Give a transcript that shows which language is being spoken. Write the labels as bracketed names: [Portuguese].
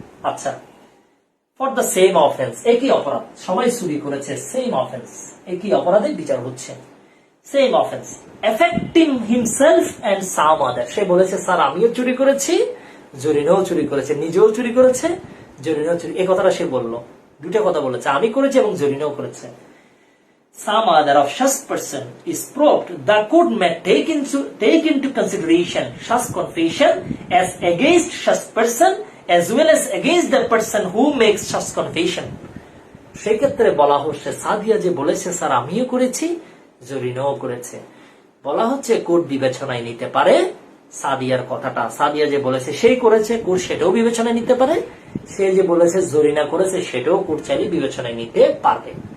[Bangla] আচ্ছা, [English] for the same offence, [Bangla] একই অপরাধ, সবাই চুরি করেছে, সেম অফেন্স, একই অপরাধে বিচার হচ্ছে, same offence, [English] Affecting himself and some other. [Bangla] সে বলেছে স্যার আমিও চুরি করেছি, জরিনাও চুরি করেছে, নিজেও চুরি করেছে, জরিনাও চুরি, এই কথাটা সে বললো। দুটা কথা বলেছে, আমি করেছি এবং জরিনাও করেছে। [English] Some other of such person is proved, the court may take into consideration such confession as against such person as well as against the person who makes such confession. [Bangla] সেই ক্ষেত্রে বলা হচ্ছে সাদিয়া যে বলেছে স্যার আমিও করেছি, জরিনাও করেছে, বলা হচ্ছে কোর্ট বিবেচনায় নিতে পারে সাদিয়ার কথাটা। সাদিয়া যে বলেছে সেই করেছে, কোর্ট সেটাও বিবেচনায় নিতে পারে, সে যে বলেছে জরিনা করেছে সেটাও কোর্ট চাইলে বিবেচনায় নিতে পারবে।